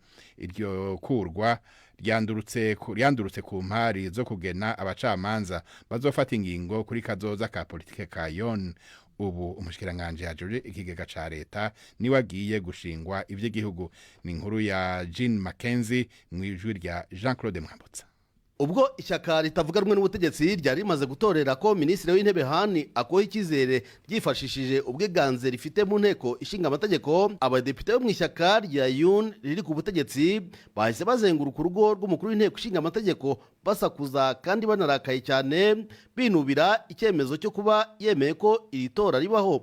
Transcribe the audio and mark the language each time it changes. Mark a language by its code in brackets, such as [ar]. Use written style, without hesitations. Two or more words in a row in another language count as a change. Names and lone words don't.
[rn] Iryo kurwa ryandurutse ku mpari zo kugena abacamanza bazofata ingingo kuri kazoza ka politike ka Yoon. Ubu umushikiranganje yajoje ikigega ca leta ni wagiye gushingwa ivy'igihugu. Ni inkuru ya Jean Mackenzie mwijwi rya Jean-Claude Mwambutsa. [rw] Ubwo ishyaka ritavuga rumwe n'ubutegetsi ryari rimaze gutorera ko minisitiri w'intebe Hani akoha icyizere ryifashishije ubwiganze rifite mu nteko ishinga amategeko, abadepite bo mu ishyaka rya Yoon riri ku butegetsi bahise bazenguruka urugo rw'umukuru w'inteko ishinga amategeko basakuza kandi banarakaye cyane binubira icyemezo cyo kuba yemeye ko iri tora ribaho.